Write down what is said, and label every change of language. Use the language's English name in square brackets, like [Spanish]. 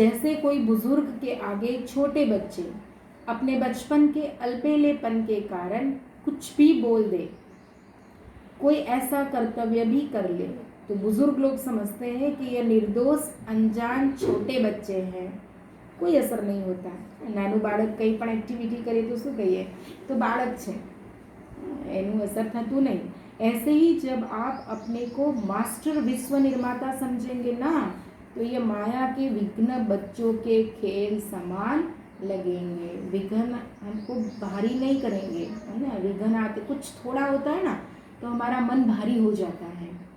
[Hindi] जैसे कोई बुजुर्ग के आगे छोटे बच्चे अपने बचपन के अल्पेलेपन के कारण कुछ भी बोल दे, कोई ऐसा कर्तव्य भी कर ले, तो बुजुर्ग लोग समझते हैं कि ये निर्दोष अनजान छोटे बच्चे हैं, कोई असर नहीं होता। [Gujarati] नानू बाળક કંઈ પણ એક્ટિવિટી કરે તો શું કહીએ? તો બાળક છે, એનું असर થતું नहीं। [Hindi] ऐसे ही जब आप अपने को मास्टर विश्व निर्माता समझेंगे ना, तो ये माया के विघ्न बच्चों के खेल समान लगेंगे। विघ्न हमको भारी नहीं करेंगे, है ना। विघ्न आते कुछ थोड़ा होता है ना, तो हमारा मन भारी हो जाता है।